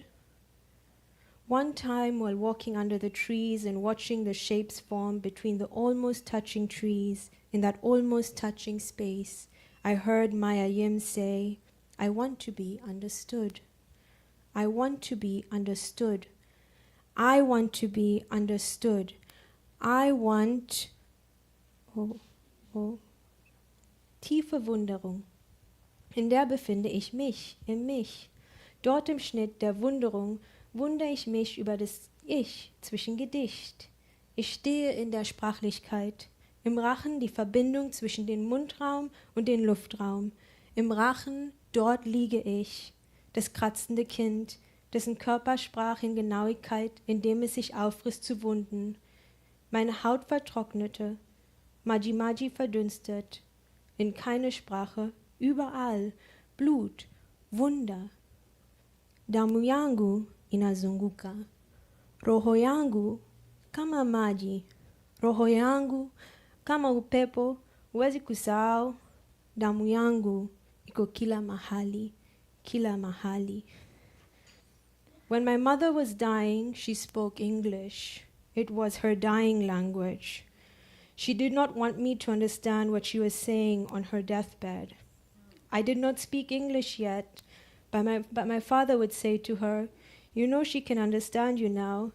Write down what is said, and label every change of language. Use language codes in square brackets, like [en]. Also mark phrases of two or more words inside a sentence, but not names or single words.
[en] One time while walking under the trees and watching the shapes form between the almost touching trees, in that almost touching space, I heard Maya Yim say, I want to be understood. I want to be understood. I want to be understood. I want... [de] Tiefe Wunderung. In der befinde ich mich, in mich. Dort im Schnitt der Wunderung wundere ich mich über das Ich zwischen Gedicht. Ich stehe in der Sprachlichkeit. Im Rachen die Verbindung zwischen dem Mundraum und dem Luftraum. Im Rachen, dort liege ich, das kratzende Kind, dessen Körpersprache in Genauigkeit, indem es sich auffrisst zu Wunden. Meine Haut vertrocknete, Maji verdünstet, in keine Sprache, überall, Blut, Wunder. [sw] Damu yangu inazunguka, Roho yangu kama maji, roho yangu kama upepo, huwezi kusahau. Damu yangu iko kila mahali, kila mahali. [en] When my mother was dying, she spoke English. It was her dying language. She did not want me to understand what she was saying on her deathbed. I did not speak English yet, but my father would say to her, "You know she can understand you now.